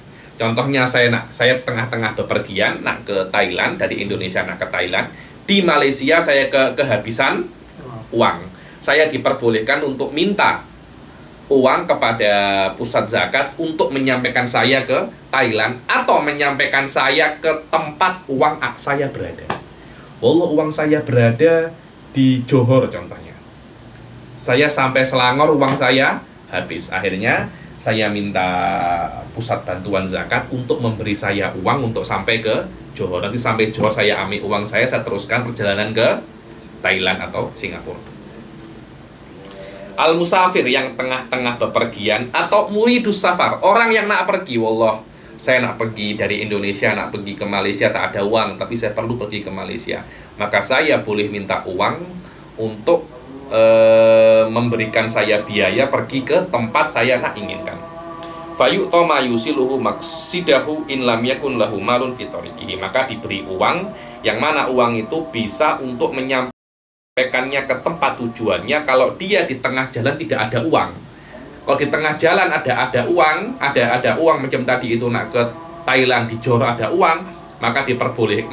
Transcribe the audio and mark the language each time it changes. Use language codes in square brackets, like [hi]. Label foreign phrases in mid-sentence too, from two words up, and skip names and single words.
[id] Contohnya saya tengah-tengah bepergian nak ke Thailand, dari Indonesia nak ke Thailand. Di Malaysia saya kehabisan uang. Saya diperbolehkan untuk minta uang kepada pusat zakat untuk menyampaikan saya ke Thailand atau menyampaikan saya ke tempat uang saya berada. Wallah, uang saya berada di Johor contohnya. Saya sampai Selangor, uang saya habis. Akhirnya saya minta pusat bantuan zakat untuk memberi saya uang untuk sampai ke Johor. Nanti sampai Johor saya ambil uang saya teruskan perjalanan ke Thailand atau Singapura. Al-musafir yang tengah-tengah bepergian atau [ar] مريد السفر, [id] orang yang nak pergi. Wallah, saya nak pergi dari Indonesia, nak pergi ke Malaysia, tak ada uang, tapi saya perlu pergi ke Malaysia. Maka saya boleh minta uang untuk memberikan saya biaya pergi ke tempat saya nak inginkan. [ar] فيعطى ما يوصله مقصده إن لم يكن له مال في طريقه. [id] Maka diberi uang yang mana uang itu bisa untuk menyampaikannya ke tempat tujuannya kalau dia di tengah jalan tidak ada uang. Kalau di tengah jalan ada uang macam tadi itu nak ke Thailand, di Johor ada uang, maka diperbolehkan.